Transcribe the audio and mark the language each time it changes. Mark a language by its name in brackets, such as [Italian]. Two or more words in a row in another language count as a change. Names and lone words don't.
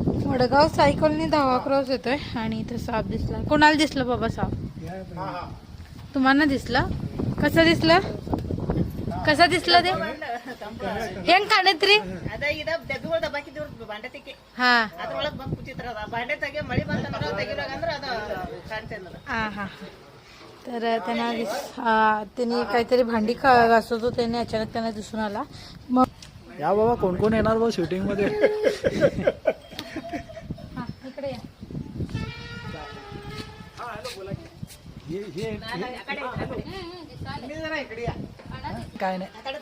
[Marathi] वडगाव सायकलनी धावा क्रॉस येतोय आणि इथे साप दिसला. कोणाला दिसलं बाबा साप? तुम्हाला दिसलं? कसं दिसलं? कसं दिसलं ते? [Kannada] ಹೆಂಗ್ ಕಾಣತ್ರಿ? ಅದ ಇದ ಬೆಬ್ಬಿ ದಬ್ಬಾಕಿ ದೇವ್ರ ಬಾಂಡೆ ತೆಗಿ. ಹಾ ಅದ್ರೊಳಗೆ ಬಂದು ಕೂತಿದ್ರ ಅದ ಬಾಂಡೆ ತೆಗಿ ಮಳಿ ಬಂತಂದ್ರ ತೆಗಿಲಾಗಂದ್ರ ಅದ ಕಾಣ್ತಿಲ್ಲ. [Marathi] हा हा. तर त्यांना त्यांनी काहीतरी भांडी घासत होते त्याने अचानक त्यांना दिसून आला. मग या बाबा कोण कोण येणार बा शूटिंग मध्ये? हा इकडे या. काय नाही